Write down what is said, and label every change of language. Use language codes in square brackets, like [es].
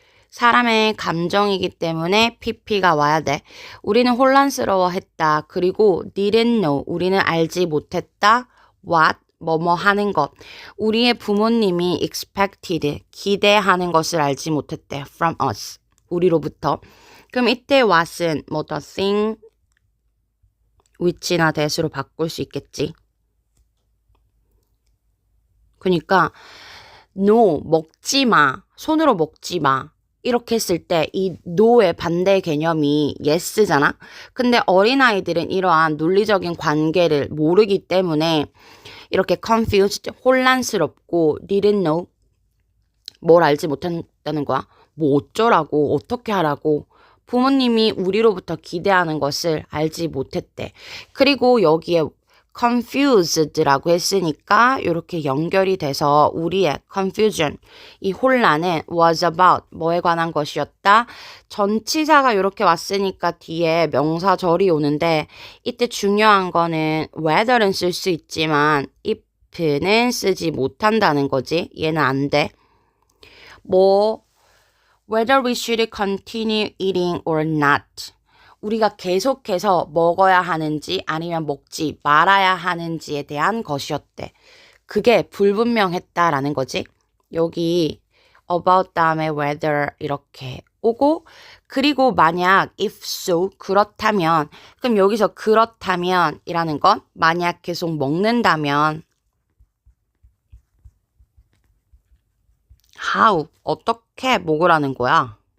[ko] 사람의 감정이기 때문에 pp가 와야 돼. 우리는 혼란스러워했다. 그리고 [en] didn't know, [ko] 우리는 알지 못했다. what, 뭐뭐 하는 것. 우리의 부모님이 expected, 기대하는 것을 알지 못했대. [en] from us, 우리로부터. [ko] 그럼 이때 what은 뭐 the thing, which나 that으로 바꿀 수 있겠지. 그러니까 no, 먹지 마, 손으로 먹지 마. 이렇게 했을 때 이 no의 반대 개념이 yes잖아. 근데 어린아이들은 이러한 논리적인 관계를 모르기 때문에 이렇게 confused, 혼란스럽고 [en] didn't know, [ko] 뭘 알지 못한다는 거야. 뭐 어쩌라고, 어떻게 하라고. 부모님이 우리로부터 기대하는 것을 알지 못했대. 그리고 여기에 confused라고 했으니까 이렇게 연결이 돼서 우리의 confusion, 이 혼란은 [en] was about, [ko] 뭐에 관한 것이었다. 전치사가 이렇게 왔으니까 뒤에 명사절이 오는데 이때 중요한 거는 whether는 쓸 수 있지만 if는 쓰지 못한다는 거지. 얘는 안 돼. [en] 뭐 whether we should continue eating or not. [ko] 우리가 계속해서 먹어야 하는지 아니면 먹지 말아야 하는지에 대한 것이었대. 그게 불분명했다라는 거지. 여기 about 다음에 whether 이렇게 오고, 그리고 만약 [en] if so, [ko] 그렇다면, 그럼 여기서 그렇다면 이라는 건 만약 계속 먹는다면 how, 어떻게 먹으라는 거야.